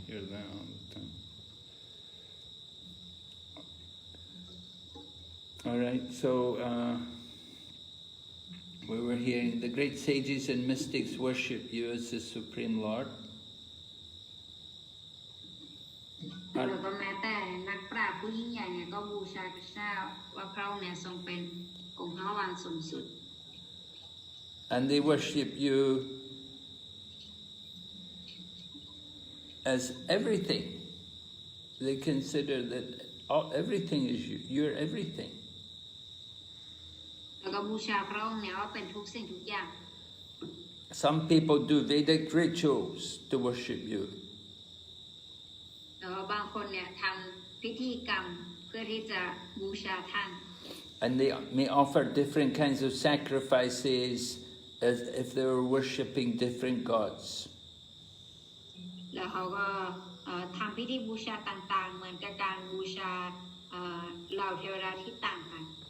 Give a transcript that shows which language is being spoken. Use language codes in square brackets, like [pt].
[en] That all the time. All right, so we were hearing the great sages and mystics worship you as the Supreme Lord. [th] แล้วก็แม้แต่นักปราชญ์ผู้ยิ่งใหญ่เนี่ยก็บูชาพระเจ้าว่าพระองค์เนี่ยทรงเป็นองค์พระวานสูงสุด [en] And they worship you as everything. They consider that everything is you. You're everything. [th] แล้วก็บูชาพระองค์เนี่ยว่าเป็นทุกสิ่งทุกอย่าง [en] Some people do Vedic rituals to worship you. [th] แล้วก็บางคนเนี่ยทำพิธีกรรมเพื่อที่จะบูชาท่าน [en] And they may offer different kinds of sacrifices as if they were worshipping different gods. [th] แล้วเขาก็ทำพิธีบูชาต่างๆเหมือนกับการบูชาเหล่าเทวดาที่ต่างกัน